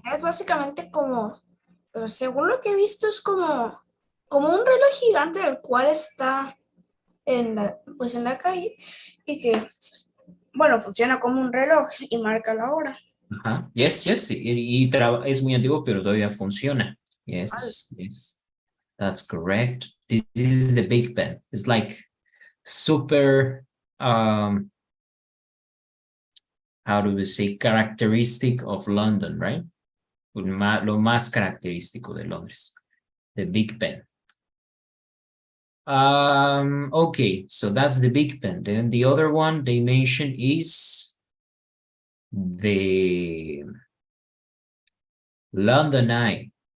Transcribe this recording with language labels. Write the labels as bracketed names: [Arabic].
[Spanish] Es básicamente como, según lo que he visto, es como un reloj gigante el cual está en la calle y que, bueno, funciona como un reloj y marca la hora. [English] Ajá. Yes, yes. [Spanish] Es muy antiguo, pero todavía funciona. [English] Yes, yes. That's correct. This is the Big Ben. It's like super, how do we say, characteristic of London, right? [Spanish] Lo más característico de Londres. [English] The Big Ben. Okay, so that's the Big Ben. Then the other one they mentioned is the London Eye.